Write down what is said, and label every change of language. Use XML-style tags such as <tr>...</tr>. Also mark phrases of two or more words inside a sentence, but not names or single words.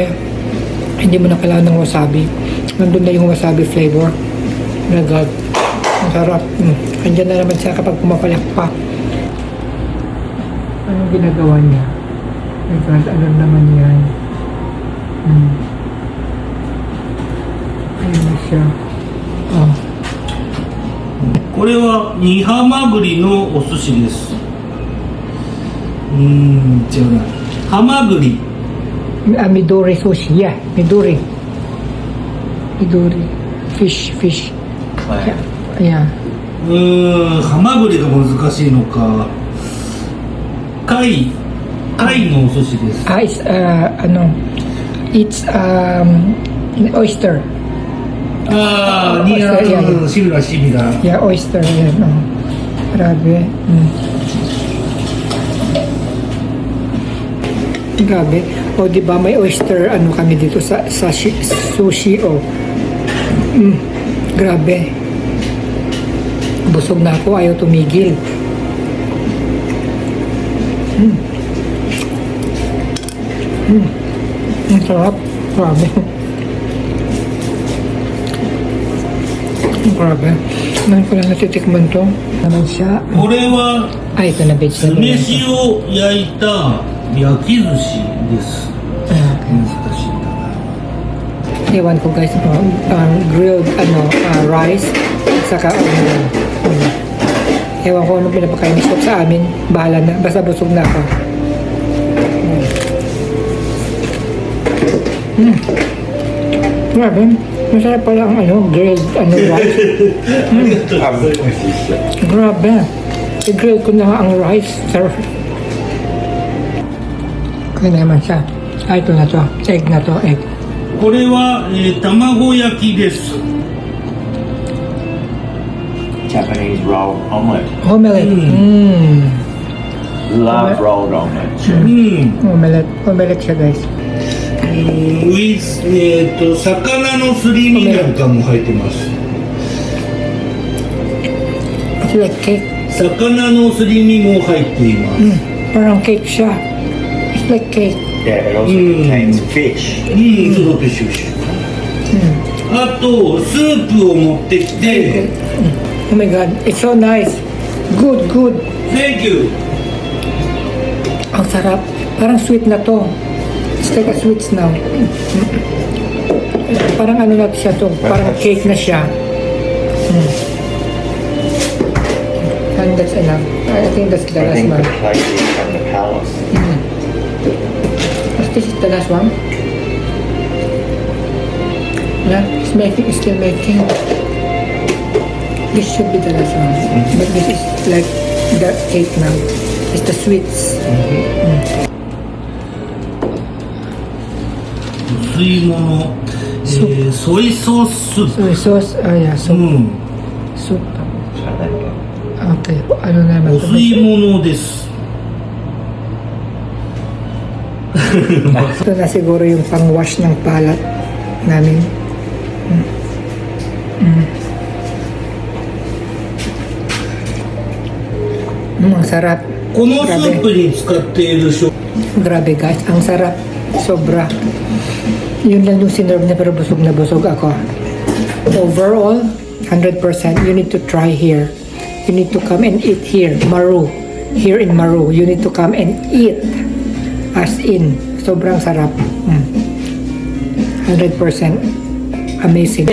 <tl>Hindi mo na kailangan ng wasabi. Nandun na yung wasabi flavor.</tl> <en>My God.</en> <tl>Ang sarap. Andyan na naman siya kapag pumapalak pa. Anong ginagawa niya?</tl> <en>My God,</en> <tl>ano naman yan? Ayun na siya. Oh.</tl> <ja>これは煮ハマグリのお寿司です。違うな。ハマグリ。</ja> <en>Midori sushi. Yeah, Midori. Midori. Fish. Clam. Yeah.</en> <ja>ハマグリが難しいのか。貝のお寿司です。</ja> <en>It's, it's, oyster.</en> <ja>ああ、シミラ。</ja> <en>Yeah, oyster.</en> <tl>Yan, oh. Grabe. Grabe. O, di ba may oyster, ano kami dito sa sushi, oh. Grabe. Busog na ako, ayaw tumigil. Ang sarap. Grabe. Grabe. Ngayon ko lang natitikman to. Naman siya.</tl> <ja>これは</ja> <tl>Ay, ito na</tl> <ja>酢</ja> <en>vegetable.</en> <ja>飯を焼いた焼き寿司です。難しいんだな。</ja> <tl>Ewan ko guys,</tl> <en>grilled rice</en> <tl>at saka ewan ko anong pinapakain ni Shop sa amin. Bahala na. Basta busog na ako. Grabe. Masarap pala ang</tl> <en>grilled rice.</en> <tl>Grabe. I-grill ko na nga ang rice. Sarap. Kaya naman siya. Ito na to. Egg na to. Egg.</tl> <ja>これは、卵焼きです。</ja> <en>Japanese rolled omelette. Omelette. Love rolled omelette.</en> <tl>Omelette siya guys.</tl> <ja>魚のすり身なんかも入ってます。</ja> <en>It's like cake.</en> <ja>魚のすり身も入っています。</ja> <tl>Parang cake siya.</tl> <en>It's like cake. Yeah, it also contains fish.</en> <ja>すごくシュシュ。あと、スープを持ってきて、</ja> <en>Oh my God. It's so nice. Good. Thank you!</en> <tl>Ang sarap. Parang sweet na to.</tl> <en>It's like a sweets now.</en> <tl>Parang ano na siya to. Parang cake na siya.</tl> <en>And that's enough. I think that's the I last think one. the plate is from the palace. This is the last one. Yeah, it's still making. This should be the last one. But this is like the cake now. It's the sweets.</en> <ja>お吸い物、</ja> <en>soy sauce soup. Soy sauce. Yeah, soup. Soup. Try that again.</en> <tl>Okay. Ano</tl> <ja>お</ja> <tl>naman</tl> <ja>吸い物です。</ja> <tl>Ito na siguro yung pang-wash ng palat namin. Ang sarap. このスープに使っている食 Grabe guys, ang sarap. Sobra. Yun lang yung sinerve niya pero busog na busog ako.</tl> <en>Overall, 100%. You need to try here. You need to come and eat here. Maru. Here in Maru. You need to come and eat. As in,</en> <tl>sobrang sarap. 100% amazing.</tl>